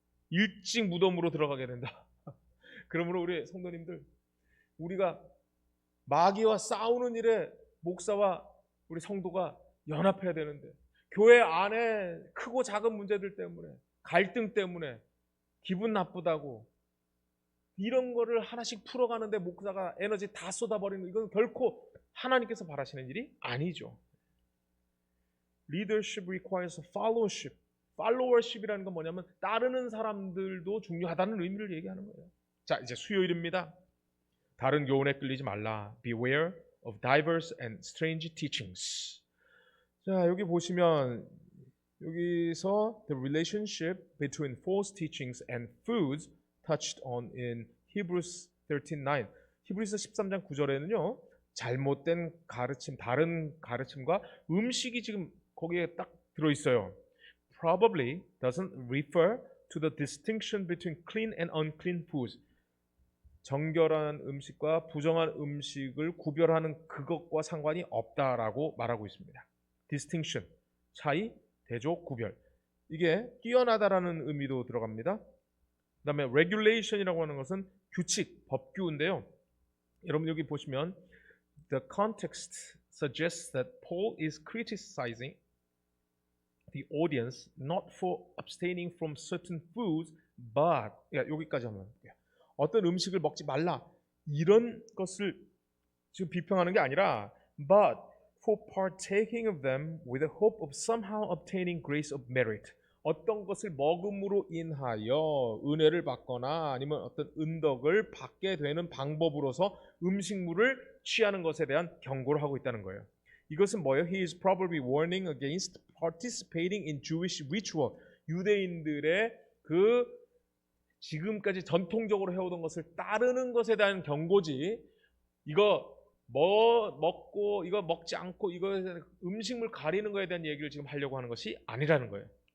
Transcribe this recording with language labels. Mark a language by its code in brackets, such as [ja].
[ko] 일찍 무덤으로 들어가게 된다. 그러므로 우리 성도님들, 우리가 마귀와 싸우는 일에 목사와 우리 성도가 연합해야 되는데, 교회 안에 크고 작은 문제들 때문에, 갈등 때문에 기분 나쁘다고 이런 거를 하나씩 풀어가는데 목사가 에너지 다 쏟아버리는, 이건 결코 하나님께서 바라시는 일이 아니죠. [en] Leadership requires fellowship. [ko] followership이라는 건 뭐냐면 따르는 사람들도 중요하다는 의미를 얘기하는 거예요. 자, 이제 수요일입니다. 다른 교훈에 끌리지 말라. [en] Beware of diverse and strange teachings. [ko] 자, 여기 보시면 여기서 [en] the relationship between false teachings and foods touched on in Hebrews 13:9. [ko] 히브리서 13장 9절에는요. 잘못된 가르침, 다른 가르침과 음식이 지금 거기에 딱 들어 있어요. [en] Probably doesn't refer to the distinction between clean and unclean foods. [ko] 정결한 음식과 부정한 음식을 구별하는 그것과 상관이 없다라고 말하고 있습니다. distinction, 차이, 대조, 구별. 이게 뛰어나다라는 의미도 들어갑니다. 그 다음에 regulation이라고 하는 것은 규칙, 법규인데요. 여러분 여기 보시면 [en] the context suggests that Paul is criticizing the audience not for abstaining from certain foods, but [ko] 여기까지 한번 볼게요. 어떤 음식을 먹지 말라 이런 것을 지금 비평하는 게 아니라 [en] but for partaking of them with the hope of somehow obtaining grace of merit. [ko] 어떤 것을 먹음으로 인하여 은혜를 받거나 아니면 어떤 은덕을 받게 되는 방법으로서 음식물을 취하는 것에 대한 경고를 하고 있다는 거예요. 이것은 뭐예요? [en] He is probably warning against participating in Jewish ritual. [ko] 유대인들의 그 지금까지 전통적으로 해오던 것을 따르는 것에 대한 경고지, 이거 뭐 먹고 이거 먹지 않고 이거 음식물 가리는 것에 대한 얘기를 지금 하려고 하는 것이 아니라는 거예요.